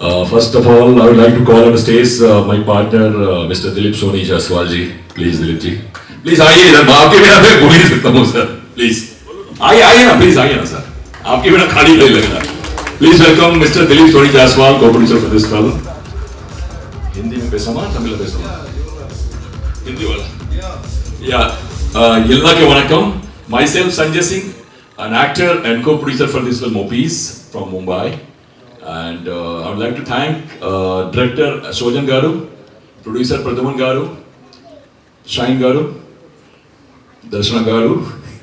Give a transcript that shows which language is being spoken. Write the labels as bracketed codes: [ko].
[en] First of all, I would like to call on the stage my partner, Mr. Dilip Soni Jaswal ji. Please, Dilip ji. [hi] Please, आइए इधर. मैं आपके बिना मैं बोल नहीं सकता हूँ सर. Please, आइए ना, please आइए ना सर. आपके बिना खाली नहीं लग रहा. [en] Please welcome Mr. Dilip Soni Jaswal, co-producer for this film. [hi] Hindi में पैसा तमिल में पैसा हिंदी वाला. [ta] Yeah. Ellake vanakkam. [en] Myself Sanjay Singh, an actor and co-producer for this film Opis from Mumbai, and I would like to thank director Sojan Garu, producer Pradhuman Garu, Shine Garu, Darshana Garu,